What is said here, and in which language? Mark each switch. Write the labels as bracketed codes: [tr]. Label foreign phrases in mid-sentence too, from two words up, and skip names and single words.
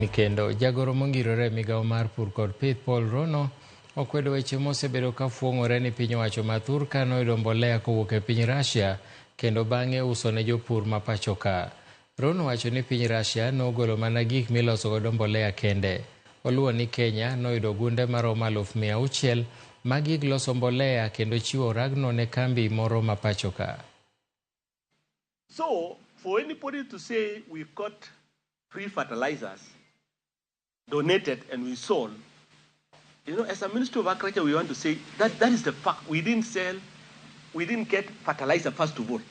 [luo] Kendo Jagoro mongirore migao mar Pur kod Paul Rono okwedo weche mosebedo ka fuong'ore ni piny owacho ma Thurka noyudo mbolea kowuok e piny Russia kendo bang'e uso ne jopur ma pacho ka. Rono wacho ni piny Russia nogolo mana gik miloso godo mbolea kende. Oluwo ni Kenya noyudo gunde maromo 600,000 mag gik loso mbolea kendo chiwo ragno ne kambi moro ma pacho ka. [en] So, for anybody to say we got free fertilizers donated and we sold, as a Ministry of Agriculture, we want to say that is the fact. We didn't get fertilizer first of all.